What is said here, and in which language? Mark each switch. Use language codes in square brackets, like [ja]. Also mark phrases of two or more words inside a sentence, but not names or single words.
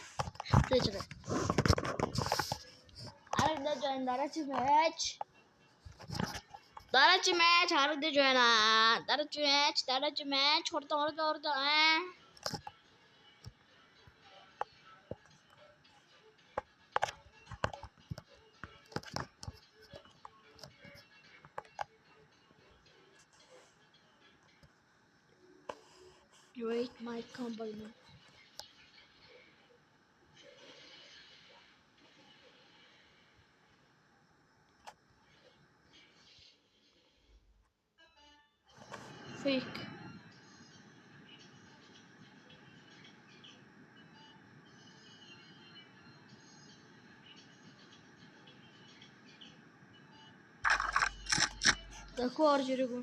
[mn] Тэгэж байгаа. Харагдаж байна дараагийн матч. Харагдаж байна. Дараагийн матч хурдан. [en] Rate my compliment. [mn] Fake. Дахиад орж ирээгүй.